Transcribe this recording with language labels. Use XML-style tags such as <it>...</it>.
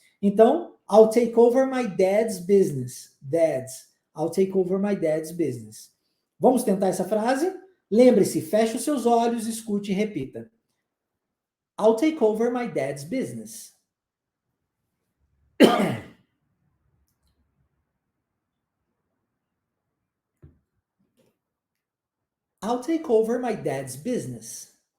<pt>Então,</pt> <en>I'll take over my dad's business. Dad's. I'll take over my dad's business.</en> <pt>Vamos tentar essa frase? Lembre-se, feche os seus olhos, escute e repita.</pt> <en>I'll take over my dad's business. I'll take over my dad's business.</en>